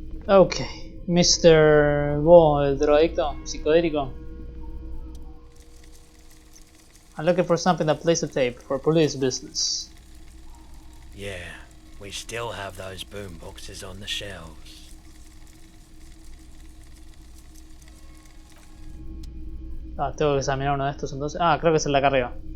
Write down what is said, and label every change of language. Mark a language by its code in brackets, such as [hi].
[es] Ok, Mr. Bo, el drogadicto psicodélico. [en] I'm looking for something that plays the tape for police business. Yeah, we still have those boom boxes on the shelves. [es] Ah, tengo que examinar uno de estos entonces. Ah, creo que es el de acá arriba.